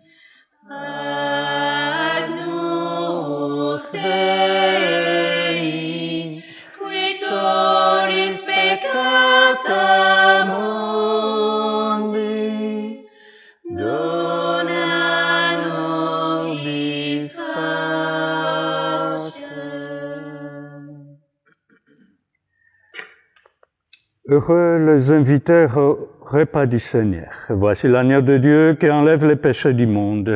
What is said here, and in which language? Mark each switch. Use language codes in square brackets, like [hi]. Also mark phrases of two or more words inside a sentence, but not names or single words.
[la] Agnus Dei, qui tollis peccata mundi, dona nobis pacem. [fr] Heureux les invités au repas du Seigneur. Voici l'agneau de Dieu qui enlève les péchés du monde.